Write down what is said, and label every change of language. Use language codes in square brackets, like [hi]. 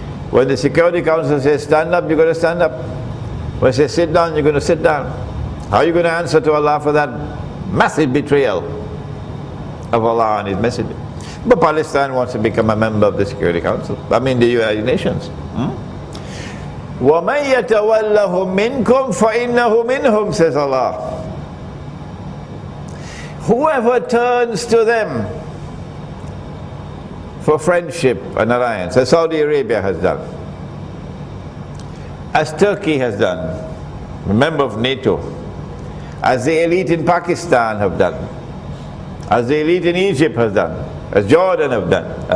[en] When the Security Council says stand up, you're going to stand up. When it says sit down, you're going to sit down. How are you going to answer to Allah for that massive betrayal of Allah and His Messenger? But Palestine wants to become a member of the Security Council. I mean the United Nations. [ar] وَمَنْ يَتَوَلَّهُمْ مِنْكُمْ فَإِنَّهُ مِنْهُمْ, [en] says Allah. Whoever turns to them for friendship and alliance, as Saudi Arabia has done, as Turkey has done, a member of NATO, as the elite in Pakistan have done, as the elite in Egypt has done, as Jordan have done.